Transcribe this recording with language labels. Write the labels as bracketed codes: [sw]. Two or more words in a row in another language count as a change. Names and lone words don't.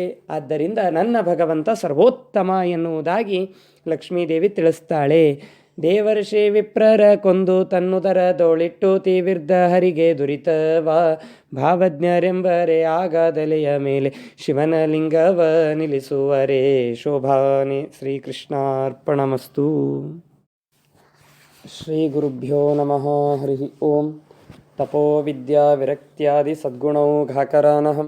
[kn] ಆದ್ದರಿಂದ ನನ್ನ ಭಗವಂತ ಸರ್ವೋತ್ತಮ ಎನ್ನುವುದಾಗಿ ಲಕ್ಷ್ಮೀದೇವಿ ತಿಳಿಸ್ತಾಳೆ. ದೇವರ್ಷಿ ವಿಪ್ರರ ಕೊಂದು ತನ್ನುದರದೊಳಿಟ್ಟು ತೀವಿರ್ದ ಹರಿಗೆ ದುರಿತವ ಭಾವಜ್ಞರೆಂಬರೆ ಆಗಾದಲೆಯ ಮೇಲೆ ಶಿವನ ಲಿಂಗವ ನಿಲ್ಲಿಸುವರೆ ಶೋಭಾನೆ. [sa] ಶ್ರೀಕೃಷ್ಣಾರ್ಪಣಮಸ್ತು. ಶ್ರೀ ಗುರುಭ್ಯೋ ನಮಃ. ಹರಿ ಓಂ. ತಪೋ ವಿದ್ಯಾ ವಿರಕ್ತ್ಯಾದಿ ಸದ್ಗುಣೌಘಾಕರಾನಹಂ